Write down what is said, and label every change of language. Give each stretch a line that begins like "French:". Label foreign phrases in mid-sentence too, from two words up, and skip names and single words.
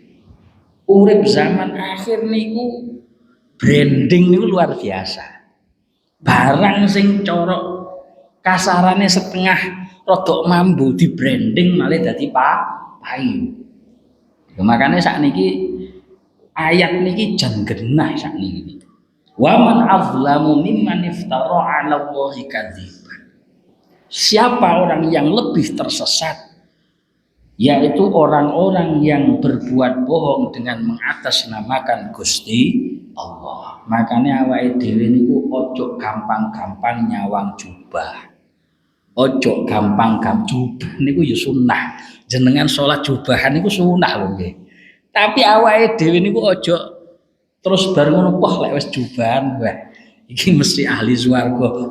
Javanese: Urip zaman akhir niku branding niku
Indonesian: luar biasa.
Javanese: Barang sing cara kasarane setengah rodok mambu di branding malah dadi payu. Makane sakniki ayat niki jan genah sakniki.
Arabic: ومن أظلم ممن افترى على الله كذبا.
Indonesian: Siapa orang yang lebih tersesat? Yaitu orang-orang yang berbuat bohong dengan mengatasnamakan Gusti Allah.
Javanese: Makanya awake dhewe niku ojo gampang-gampang nyawang jubah. Ojo gampang-gampang jubah niku ya sunnah. Jenengan salat jubahan niku sunnah lho nggih. Tapi awake dhewe niku ojo terus bar ngono poh lek wis jubahan wah iki mesti ahli swarga.